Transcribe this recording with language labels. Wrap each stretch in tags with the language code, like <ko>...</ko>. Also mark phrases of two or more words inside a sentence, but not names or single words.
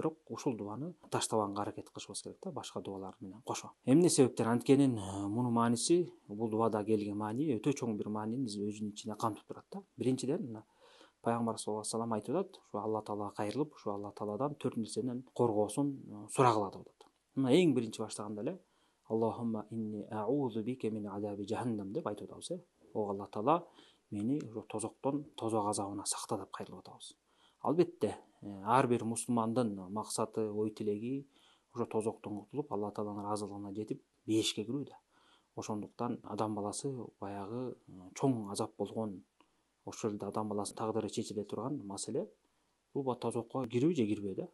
<ky>Бирок ушул дуаны таштабаганга аракет кылышыбыз керек да, башка дуалар менен кошо. Эмне себептен? Анткени мунун мааниси, бул дуада келген маани өтө чоң бир маанини өзүнүн ичине камтып турат да. Биринчиден пайгамбар</ky> <ar>صلى الله عليه وسلم</ar> <ky>айтып атат, ушу Алла таалага кайрылып, ушу Алла тааладан 4 нерседен коргоосун сурагыла деп атат. Мына эң биринчи баштаганда эле</ky> <ar>اللهم إني أعوذ بك من عذاب جهنم</ar> <ky>деп айтып атабыз. О Алла таала, мени ошо тозоктон, тозок азабынан сакта деп кайрылып атабыз. Албетте, ар бир мусулмандын максаты, ой тилеги ошо тозоктон кутулуп, Алла тааланын ыраазылыгына жетип, бейишке кирүү да. Ошондуктан адам баласы баягы чоң азап болгон, ошол жерде адам баласынын тагдыры чечиле турган маселе бул тозокко кирүү же кирбөө да.</ky>